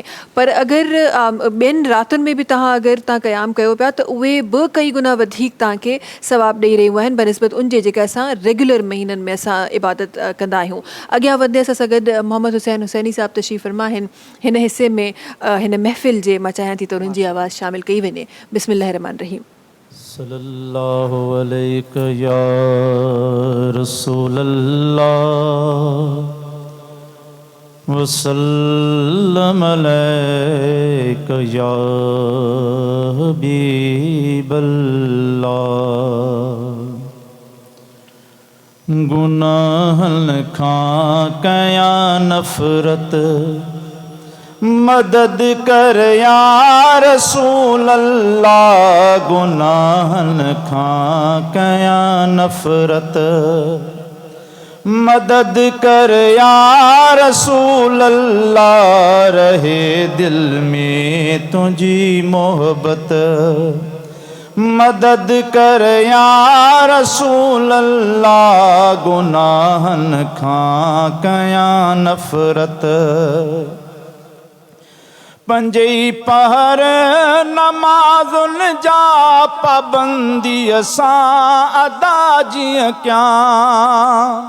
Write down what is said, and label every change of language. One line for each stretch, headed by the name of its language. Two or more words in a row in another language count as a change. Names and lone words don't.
Sindhi: पर अगरि ॿियनि रातुनि में बि अगरि तव्हां क़याम कयो पिया त उहे बि कई गुना वधीक तव्हांखे सवाब ॾेई रहियूं आहिनि बनिस्बत उन जे जेका असां रेगुलर महीननि में असां इबादत कंदा आहियूं। अॻियां वधंदे सां गॾु मोहम्मद हुसैन हुसैनी साहिबु तशरीफ़ फरमा आहिनि हिन हिसे में, हिन महफ़िल जे। मां चाहियां थी त उन्हनि जी आवाज़ शामिल कई वञे।
Arabic: بسم الله الرحمن الرحيم. صلى الله عليك يا رسول الله وسلم عليك يا حبيب الله.
Sindhi: गुनाहन खां कया नफ़रत मदद कर
Arabic: يا رسول الله.
Sindhi: गुनाहन खां कया नफ़रत मदद कर
Arabic: يا رسول الله.
Urdu: रहे दिल में तुझी मोहब्बत मदद कर
Arabic: يا رسول الله.
Sindhi: गुनाहन खां कया नफ़रत पंजई पहर नमाज़ुन जा पाबंदी सां अदा जीअं कयां।